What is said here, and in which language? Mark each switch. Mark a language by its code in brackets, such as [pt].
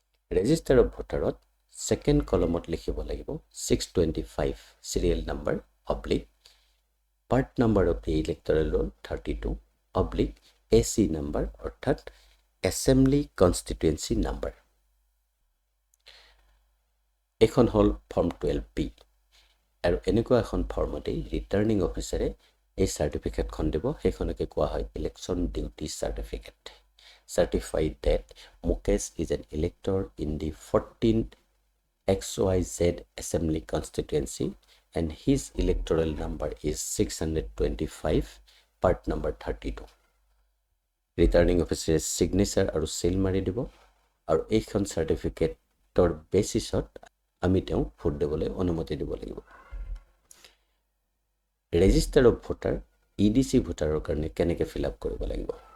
[as] Register of ভোটাৰত second কলমত লিখিব লাগিব 625 serial number oblique part number of the electoral roll 32 oblique AC number অৰ্থাৎ assembly constituency number. এইখন হ'ল form 12B আৰু এনেকুৱা এখন ফৰ্মতেই ৰিটাৰ্ণিং অফিচাৰে এই চাৰ্টিফিকেটখন দিব। সেইখনকে কোৱা হয় election duty certificate. [en] Certified that Mukesh is an elector in the 14th XYZ Assembly Constituency and his electoral number is 625, part number 32. [as] Returning অফিচাৰে signature আৰু চিল মাৰি দিব আৰু এইখন চাৰ্টিফিকেটৰ বেচিছত আমি তেওঁক ভোট দিবলৈ অনুমতি দিব লাগিব। ৰেজিষ্টাৰ অফ ভোটাৰ EDC ভোটাৰৰ কাৰণে কেনেকৈ ফিল আপ কৰিব লাগিব?